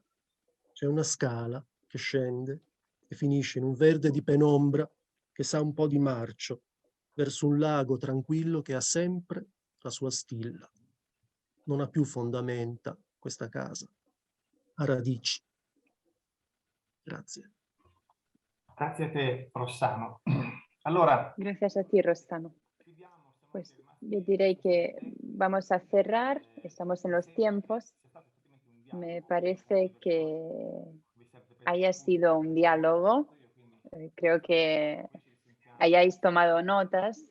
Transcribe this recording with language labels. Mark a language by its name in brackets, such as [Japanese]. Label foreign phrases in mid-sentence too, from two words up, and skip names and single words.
[Italian] C'è una scala che scende e finisce in un verde di penombra che sa un po' di marcio, verso un lago tranquillo che ha sempre la sua stilla. Non ha più fondamenta questa casa, ha radici. Grazie. Grazie a te, Rossano. Allora, [Spanish] Gracias a ti, Rossano. Pues yo diré que vamos a cerrar, estamos en los tiempos. Me parece que haya sido un diálogo. Creo que hayáis tomado notas.